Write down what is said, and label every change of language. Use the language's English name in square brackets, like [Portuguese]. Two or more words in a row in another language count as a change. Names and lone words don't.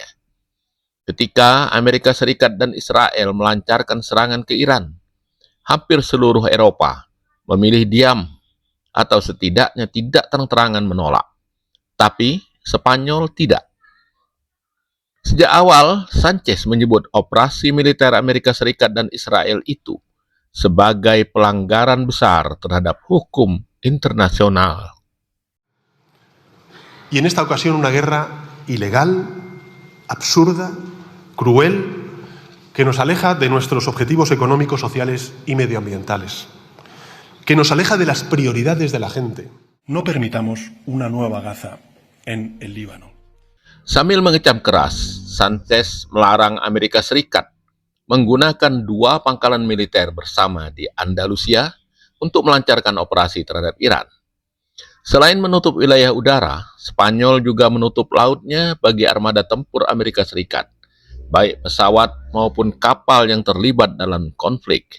[Indonesian] Ketika Amerika Serikat dan Israel melancarkan serangan ke Iran, hampir seluruh Eropa memilih diam atau setidaknya tidak terang-terangan menolak. Tapi Spanyol tidak. Sejak awal, Sánchez menyebut operasi militer Amerika Serikat dan Israel itu sebagai pelanggaran besar terhadap hukum internasional. [Spanish] Y en esta ocasión una guerra ilegal, absurda, cruel, que nos aleja de nuestros objetivos económicos, sociales y medioambientales, que nos aleja de las prioridades de la gente. No permitamos una nueva Gaza en el Líbano. [Indonesian] Sambil mengecam keras, Sánchez melarang Amerika Serikat menggunakan dua pangkalan militer bersama di Andalusia untuk melancarkan operasi terhadap Iran. Selain menutup wilayah udara, Spanyol juga menutup lautnya bagi armada tempur Amerika Serikat, baik pesawat maupun kapal yang terlibat dalam konflik.